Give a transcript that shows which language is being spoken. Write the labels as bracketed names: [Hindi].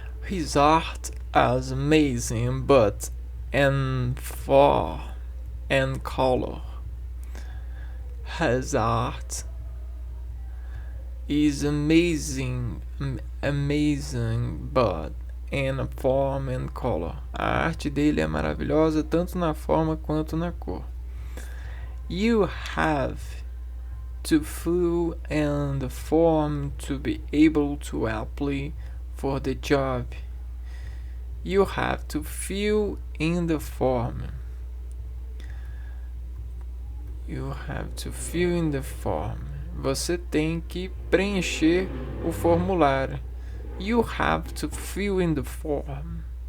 [English] His art is amazing, but in form and color. His art is amazing, but in form and color. [Portuguese] A arte dele é maravilhosa tanto na forma quanto na cor. [English] You have to fill in the form to be able to apply for the job. You have to fill in the form. You have to fill in the form. [Portuguese] Você tem que preencher o formulário. [English] You have to fill in the form.